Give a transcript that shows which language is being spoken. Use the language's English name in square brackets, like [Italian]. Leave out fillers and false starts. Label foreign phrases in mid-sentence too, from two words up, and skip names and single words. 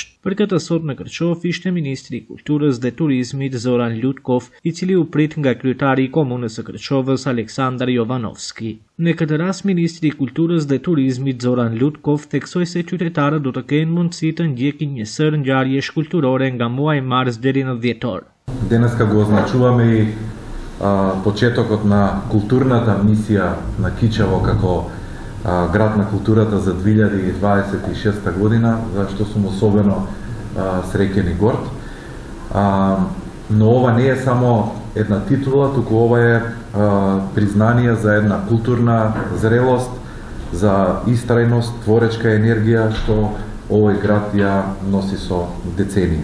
[Albanian] Për këtë sot në Kërçov ishte Ministri i Kulturës dhe Turizmit Zoran Lutkov, i cili u prit nga kryetari i Komunës së Kërçovës Aleksandar Jovanovski. Në këtë rast Ministri i Kulturës dhe Turizmit Zoran Lutkov theksoi se qytetarët do të kenë mundësi të ndjekin një sër ngjarjesh kulturore nga muaji mars deri në dhjetor. [Macedonian] Денеска го означуваме и почетокот на културната мисија на Кичево како град на културата за 2026 година, за што сум особено среќен и горд. Но ова не е само една титула, туку ова е признание за една културна зрелост, за истрајност, творечка енергија што овој град ја носи со децении.